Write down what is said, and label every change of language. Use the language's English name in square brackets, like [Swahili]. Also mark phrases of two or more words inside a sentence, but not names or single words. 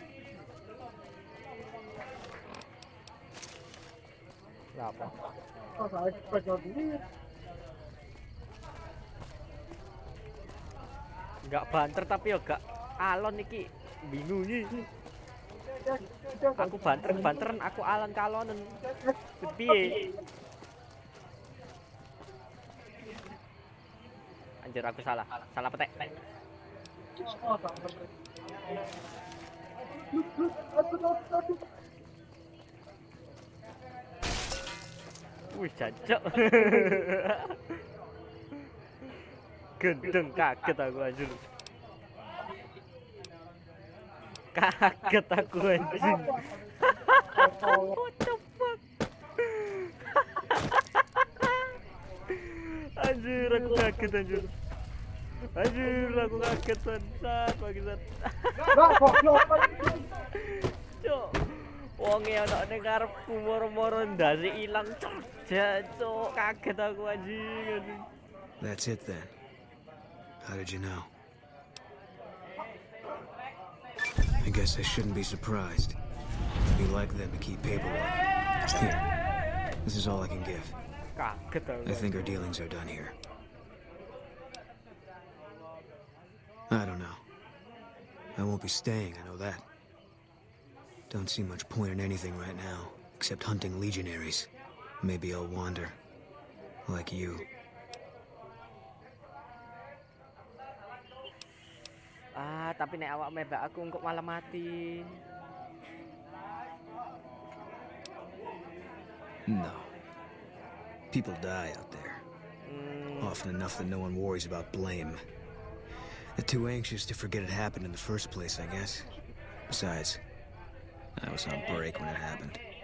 [Javanese] Apa? Enggak banter tapi ya gak alon iki. Bingung iki. Aku banteran aku alon kalonen. Piye? Anjir aku salah petek. Wih jancok. Gendeng kaget aku anjir. Kaget aku anjing. [English] What the fuck? [Javanese] Anjir aku kaget anjir. Anjir aku kaget bangsat. Cuk. Wonge ana ning ngarepku moro-moro ndase ilang cuk. Kaget aku anjing. [English] That's it then. How did you know? I guess I shouldn't be surprised. It'd be like them to keep paperwork. Here, this is all I can give. I think our dealings are done here. I don't know. I won't be staying, I know that. Don't see much point in anything right now, except hunting legionaries. Maybe I'll wander. Like you. [Javanese] Tapi nek awak mebak aku kok malah mati. [English] No. People die out there. Often enough that no one worries about blame. They're too anxious to forget it happened in the first place, I guess. Besides, I was on break when it happened.